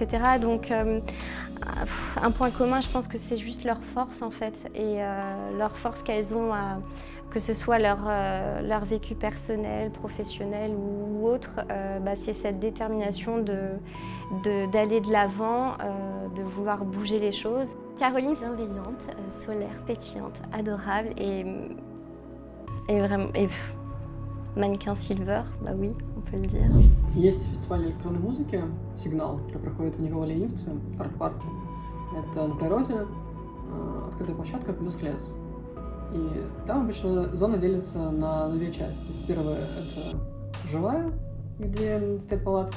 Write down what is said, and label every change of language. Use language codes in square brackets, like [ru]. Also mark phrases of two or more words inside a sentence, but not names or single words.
[fr] Donc, un point commun, je pense que c'est juste leur force, en fait, et leur force qu'elles ont, que ce soit leur vécu personnel, professionnel ou autre, c'est cette détermination d'aller de l'avant, de vouloir bouger les choses. Caroline, bienveillante, solaire, pétillante, adorable et vraiment mannequin silver, bah oui, on peut le dire. [ru] Есть фестиваль электронной музыки «Сигнал», который проходит в Николо-Ленивце, арт-парке. Это на природе, открытая площадка плюс лес. И там обычно зона делится на 2 части. Первая — это жилая, где стоят палатки.